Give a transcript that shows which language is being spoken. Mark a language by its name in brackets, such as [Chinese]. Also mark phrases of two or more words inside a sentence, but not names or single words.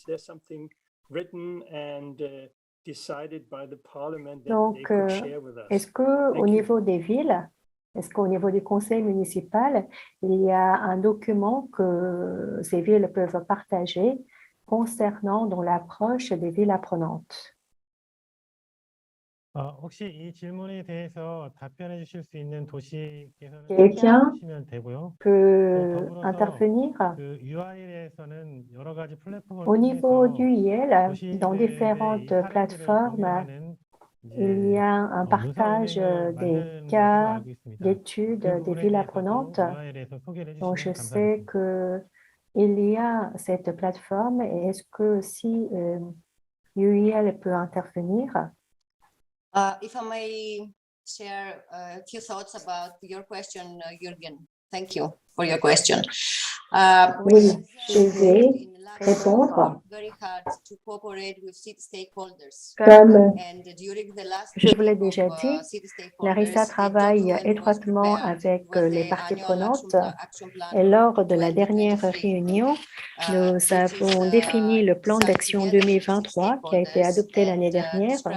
[French] Donc, est-ce qu'au niveau des villes, est-ce qu'au niveau du conseil municipal, il y a un document que ces villes peuvent partager concernant l'approche des villes apprenantes? [Korean] 혹시 이 질문에 대해서 답변해 주실 수 있는 도시 개선을 [French] Quelqu'un [Korean] 주시면 되고요. [French] peut intervenir. [Korean] 그 URL에서는 여러 가지 플랫폼을 [French] Au niveau [Korean] 통해서 [French] du IEL, [Korean] 도시 [French] dans [Korean] 레벨의 [French] différentes [Korean] 이 사례들을 [French] plateformes, [Korean] 공유하는 [French] il y a un [Korean] 문서 [French] partage [Korean] 은행을 [French] des [Korean] 만드는 것으로 [French] cas [Korean] 알고 있습니다. [French] d'études [Korean] 그 [French] des [Korean] 부분에 [French] villes [Korean] 대해서도 [French] apprenantes. [Korean] URL에서 소개를 [French] Donc, je [Korean] 해주시면 [French] sais [Korean] 감사하겠습니다. [French] qu'il y a cette plateforme et est-ce que si UIL peut intervenir? [English] If I may share a few thoughts about your question, Jürgen. Thank you for your question. [French] Oui, je vais répondre. Comme je vous l'ai déjà dit, Larissa travaille étroitement avec les parties prenantes et lors de la dernière réunion, nous avons défini le plan d'action 2023 qui a été adopté l'année dernière.